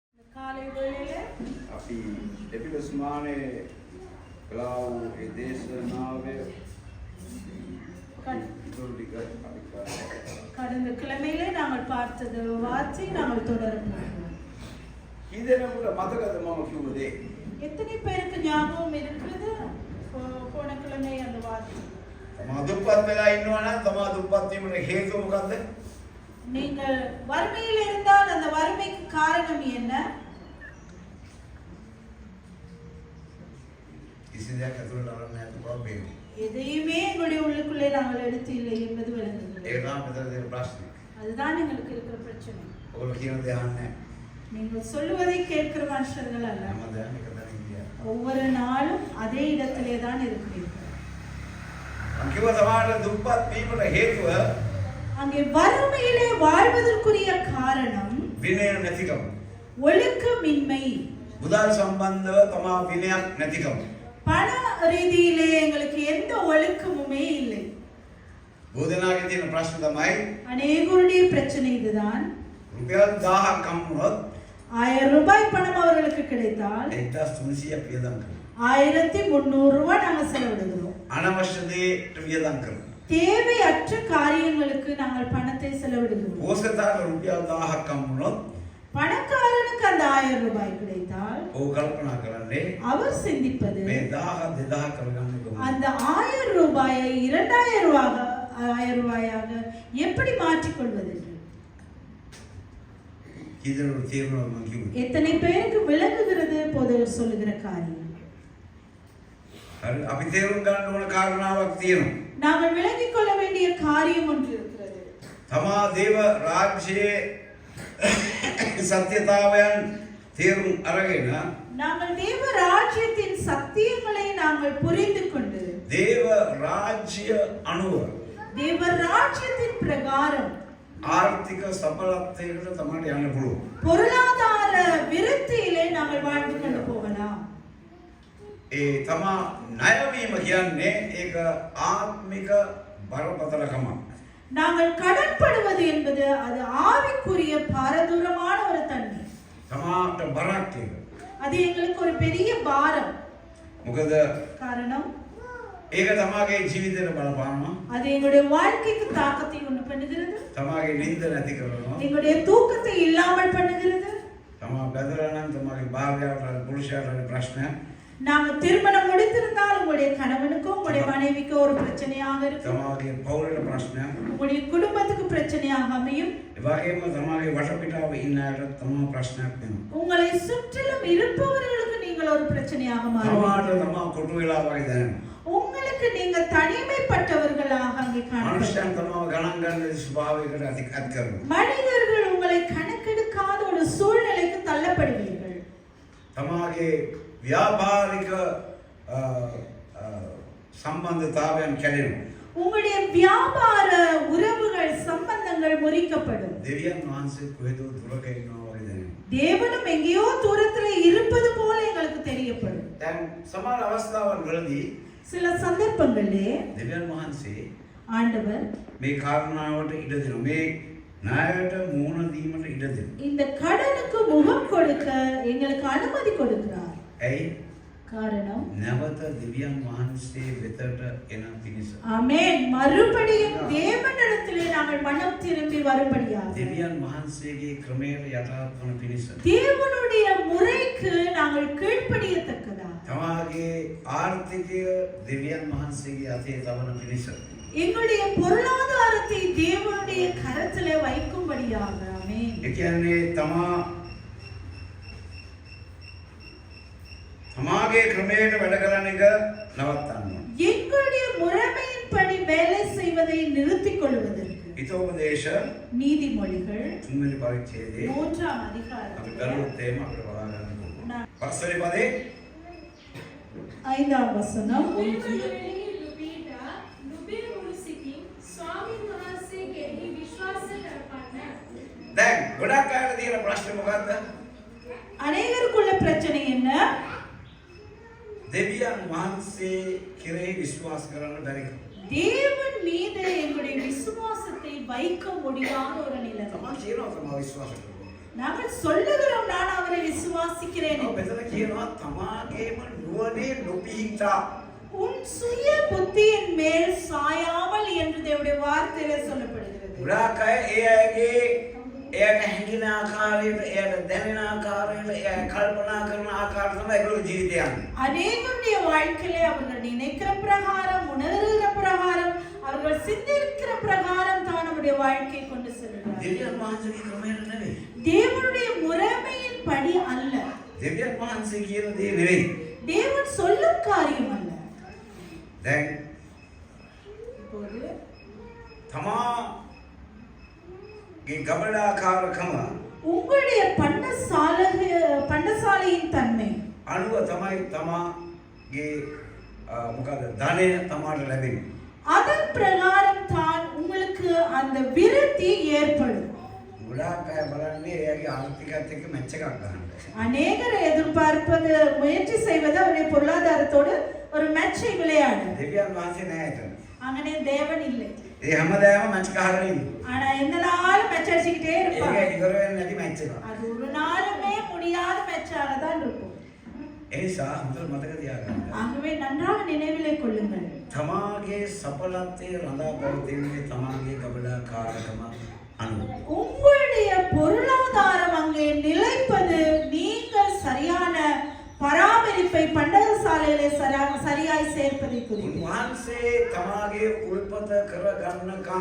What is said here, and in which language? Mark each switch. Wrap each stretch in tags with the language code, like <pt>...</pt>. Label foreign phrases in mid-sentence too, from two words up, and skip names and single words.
<si>කාලේ වෙලෙල අපි දෙපිලස්මානේ කලාව ඒ දේශනාවේ</si> <ta>கடந்த கிழமையிலே நாங்கள் பார்த்தது வார்த்தை நாங்கள் தொடரணும். இதனமுல மதகத</ta> <si>මම කිව්වදේ</si> <ta>எத்தனை பேருக்கு ஞாபகம் இருக்கிறது போன கிழமை அந்த வார்த்தை?</ta> <si>තමා දුප්පත් වෙලා ඉන්නවා නම් තමා දුප්පත් වීමට හේතුව මොකද්ද?</si> <ta>நீங்கள் வறுமையில் இருந்தால் அந்த வறுமைக்கு காரணம் என்ன?</ta> <si>කිසි දෙයක් ඇතුළට අරන් නැති බව පේනවා.</si> <ta>எதையுமே எங்களுடைய உள்ளுக்குள்ளே நாங்கள் எடுத்து இல்லை என்பது விளங்குகிறது.</ta> <si>ඒක තමයි මෙතන තියෙන ප්‍රශ්නේ.</si> <ta>அதுதான் எங்களுக்கு இருக்கிற பிரச்சனை.</ta> <si>ඔයගොල්ලෝ කියන දේ අහන්නේ නැහැ.</si> <ta>நீங்கள் சொல்லுவதை கேட்கிற மனுஷர்கள் அல்ல.</ta> <si>හැම දෙයක්ම එක තැනින් ගියා.</si> <ta>ஒவ்வொரு நாளும் அதே இடத்திலே தான் இருக்கிறீர்கள்.</ta> <si>මම කිව්වා සමහරට දුප්පත් වීමට හේතුව</si> <ta>அங்கே வறுமையிலே வாழ்வதற்குரிய காரணம்</ta> <si>විනය නැතිකම.</si> <ta>ஒழுக்கமின்மை.</ta> <si>මුදල් සම්බන්ධව තමා විනයක් නැතිකම.</si> <ta>பண ரீதியிலே எங்களுக்கு எந்த ஒழுக்கமுமே இல்லை.</ta> <si>බෝධනාගේ තියෙන ප්‍රශ්න තමයි</si> <ta>அநேகருடைய பிரச்சனை இதுதான்.</ta> <si>රුපියල් 1000ක් හම්බුනොත්</si> <ta>1000 ரூபாய் பணம் அவர்களுக்கு கிடைத்தால்</ta> <si>1300ක් වියදම් කරනවා.</si> <ta>1300 ரூபாய் நாங்க செலவிடுகிறோம்.</ta> <si>අනවශ්‍ය දේට වියදම් කරනවා.</si> <ta>தேவையற்ற காரியங்களுக்கு நாங்கள் பணத்தை செலவிடுகிறோம்.</ta> <si>පෝසතාට රුපියල් 1000ක් හම්බුනොත්</si> <ta>பணக்காரனுக்கு அந்த 1000 ரூபாய் கிடைத்தால்</ta> <si>ඔහු කල්පනා කරන්නේ</si> <ta>அவர் சிந்திப்பது</ta> <si>මේ 1000 2000 කරගන්න කොහොමද?</si> <ta>அந்த 1000 ரூபாயை 2000 ரூபாயாக எப்படி மாற்றிக்கொள்வது?</ta> <si>කීදෙනෙකුට තේරුණාද මම කිව්වේ?</si> <ta>எத்தனை பேருக்கு விளங்குகிறது போதகர் சொல்லுகிற காரியம்?</ta> <si>හරි අපි තේරුම් ගන්න ඕන කාරණාවක් තියෙනවා.</si> <ta>நாங்கள் விளங்கிக் கொள்ள வேண்டிய காரியம் ஒன்று இருக்கிறது.</ta> <si>තමා දේව රාජ්‍යයේ සත්‍යතාවයන් තේරුம் අරගෙන</si> <ta>நாங்கள் தேவ ராஜ்யத்தின் சத்தியங்களை நாங்கள் புரிந்து கொண்டு</ta> <si>දේව රාජ්‍ය අනුව</si> <ta>தேவ ராஜ்யத்தின் பிரகாரம்</ta> <si>ආර්ථික සඵලත්වයකට තමයි යන්න පුළුවන්.</si> <ta>பொருளாதார விருத்தியிலே நாங்கள் வாழ்ந்து கொண்டு போகலாம்.</ta> <si>ඒ තමා ණයවීම කියන්නේ ඒක ආත්මික බරපතලකමක්.</si> <ta>நாங்கள் கடன்படுவது என்பது அது ஆவிக்குரிய பாரதூரமான ஒரு தன்மை.</ta> <si>තමාට බරක් ඒක.</si> <ta>அது எங்களுக்கு ஒரு பெரிய பாரம்.</ta> <si>මොකද</si> <ta>காரணம்</ta> <si>ඒක තමාගේ ජීවිතේට බලපානවා.</si> <ta>அது எங்களுடைய வாழ்க்கைக்கு தாக்கத்தை உண்டு பண்ணுகிறது.</ta> <si>තමාගේ නිින්ද නැති කරනවා.</si> <ta>எங்களுடைய தூக்கத்தை இல்லாமல் பண்ணுகிறது.</ta> <si>තමා බැදලා නම් තමාගේ භාර්යාවට පුරුෂයාට ප්‍රශ්න.</si> <ta>நாங்கள் திருமணம் முடித்திருந்தால் உங்களுடைய கணவனுக்கும் உங்களுடைய மனைவிக்கும் ஒரு பிரச்சனையாக இருக்கும்.</ta> <si>තමාගේ පවුලට ප්‍රශ්නයක්.</si> <ta>உங்களுடைய குடும்பத்துக்கு பிரச்சனையாக அமையும்.</ta> <si>ඒ වගේම තමාගේ වටපිටාව ඉන්න අයට තමා ප්‍රශ්නයක් වෙනවා.</si> <ta>உங்களை சுற்றிலும் இருப்பவர்களுக்கு நீங்கள் ஒரு பிரச்சனையாக மாறுவீர்கள்.</ta> <si>තමාට තමා කොටු වෙලා වගේ දැනෙනවා.</si> <ta>உங்களுக்கு நீங்க தனிமைப்பட்டவர்களாக அங்கே காணப்படுவீர்கள்.</ta> <si>මනුෂ්‍යයන් තමාව ගණන් ගන්න ස්වභාවයකට අධිකත් කරනවා.</si> <ta>மனிதர்கள் உங்களை கணக்கெடுக்காத ஒரு சூழ்நிலைக்கு தள்ளப்படுவீர்கள்.</ta> <si>තමාගේ ව්‍යාපාරික සම්බන්ධතාවයන් කැඩෙනවා.</si> <ta>உங்களுடைய வியாபார உறவுகள் சம்பந்தங்கள் முறிக்கப்படும்.</ta> <si>දෙවියන් වහන්සේ කොහෙදෝ දුරක ඉන්නවා වගේ දැනෙනවා.</si> <ta>தேவனும் எங்கேயோ தூரத்தில் இருப்பது போல எங்களுக்கு தெரியப்படும்.</ta> <si>දැන් සමහර අවස්ථාවන් වලදී</si> <ta>சில சந்தர்ப்பங்களிலே</ta> <si>දෙවියන් වහන්සේ</si> <ta>ஆண்டவர்</ta> <si>මේ කාරණාවට ඉඩ දෙනවා. මේ ණයට මුහුණ දීමට ඉඩ දෙනවා.</si> <ta>இந்த கடனுக்கு முகம் கொடுக்க எங்களுக்கு அனுமதி கொடுக்கிறார்.</ta> <si>ඇයි?</si> <ta>காரணம்</ta> <si>නැවත දෙවියන් වහන්සේ වෙතට එන පිණිස.</si> <ta>ஆமென். மறுபடியும் தேவனிடத்திலே நாங்கள் மனம் திரும்பி வரும்படியாக</ta> <si>දෙවියන් වහන්සේගේ ක්‍රමයට යටහත් වන පිණිස.</si> <ta>தேவனுடைய முறைக்கு நாங்கள் கீழ்ப்படியத்தக்கதா</ta> <si>තමාගේ ආර්ථිකය දෙවියන් වහන්සේගේ අතේ තබන පිණිස.</si> <ta>எங்களுடைய பொருளாதாரத்தை தேவனுடைய கரத்திலே வைக்கும்படியாக. ஆமென்.</ta> <si>ඒ කියන්නේ තමාගේ ක්‍රමයට වැඩ කරන එක නවත්තන්න ඕන.</si> <ta>எங்களுடைய முறைமையின்படி வேலை செய்வதை நிறுத்திக் கொள்வதற்கு</ta> <si>හිතෝපදේශ</si> <ta>நீதிமொழிகள்</ta> <si>තුන්වෙනි පරිච්ඡේදයේ</si> <ta>3ஆம் அதிகாரம்</ta> <si>අපි ගලුත් තේම අපිට බලා ගන්න පුළුවන්. පස්වෙනි පදේ</si> <ta>5ஆம் வசனம்.</ta> <si>දැන් ගොඩක් අයට තියෙන ප්‍රශ්නේ මොකද්ද?</si> <ta>அநேகருக்குள்ள பிரச்சனை என்ன?</ta> <si>දෙවියන් වහන්සේ කෙරෙහි විශ්වාස කරන්න බැරි කම.</si> <ta>தேவன் மீது எங்களுடைய விசுவாசத்தை வைக்க முடியாத ஒரு நிலை.</ta> <si>තමන් කියනවා තමා විශ්වාස කරනවා.</si> <ta>நாங்கள் சொல்லுகிறோம் நான் அவரை விசுவாசிக்கிறேன்.</ta> <si>මෙතන කියනවා තමාගේම නුවණේ නොපිහිටා.</si> <ta>உன் சுய புத்தியின் மேல் சாயாமல் என்று தேவனுடைய வார்த்தையிலே சொல்லப்படுகிறது.</ta> <si>ගොඩාක් අය ඒ අයගේ එයාට හැඟෙන ආකාරයට, එයාට දැනෙන ආකාරයට, එයා කල්පනා කරන ආකාරයට තමයි ඒගොල්ලෝ ජීවිතය යන්නේ.</si> <ta>அநேகருடைய வாழ்க்கையிலே அவர்கள் நினைக்கிற பிரகாரம், உணர்கிற பிரகாரம், அவர்கள் சிந்திக்கிற பிரகாரம் தான் நம்முடைய வாழ்க்கையை கொண்டு செல்கிறார்கள்.</ta> <si>දෙවියන් වහන්සේගේ ක්‍රමයට නෙවෙයි.</si> <ta>தேவனுடைய முறைமையின் படி அல்ல.</ta> <si>දෙවියන් වහන්සේ කියන දේ නෙවෙයි.</si> <ta>தேவன் சொல்லும் காரியம் அல்ல.</ta> <si>දැන්</si> <ta>இப்போது</ta> <si>තමාගේ ගබඩාකාරකම</si> <ta>உங்களுடைய பண்டசாலையின் தன்மை</ta> <si>අනුව තමයි තමාගේ මොකද ධනය තමාට ලැබෙන්නේ.</si> <ta>அதன் பிரகாரம் தான் உங்களுக்கு அந்த விருத்தி ஏற்படும்.</ta> <si>ගොඩාක් අය බලන්නේ එයාගේ ආර්ථිකයත් එක්ක මැච් එකක් ගන්න.</si> <ta>அநேகர் எதிர்பார்ப்பது முயற்சி செய்வது அவருடைய பொருளாதாரத்தோடு ஒரு மேட்சை விளையாட.</ta> <si>දෙවියන් වහන්සේ නෑ එතන.</si> <ta>அங்கனே தேவன் இல்லை.</ta> <si>ඒ හැමදාම මැච් ගහගෙන ඉන්නේ.</si> <ta>ஆனா எந்த நாளும் மேட்ச் அடிச்சிட்டே இருப்பாங்க.</ta> <si>ඒක ඉවර වෙන්නේ නැති මැච් එකක්.</si> <ta>அது ஒரு நாளுமே முடியாத மேட்சாக தான் இருக்கும்.</ta> <si>ඒ නිසා හොඳට මතක තියාගන්න.</si> <ta>ஆகவே நன்றாக நினைவிலே கொள்ளுங்கள்.</ta> <si>තමාගේ සඵලත්වයේ රඳා පවතින්නේ තමාගේ ගබඩාකාරකම අනුව.</si> <ta>உங்களுடைய பொருளாதாரம் அங்கே நிலைப்பது நீங்கள் சரியான பராமரிப்பை பண்டகசாலையிலே சரியாய் சேர்ப்பதை குறித்து.</ta> <si>උන්වහන්සේ තමාගේ උල්පත කරගන්නකම්</si>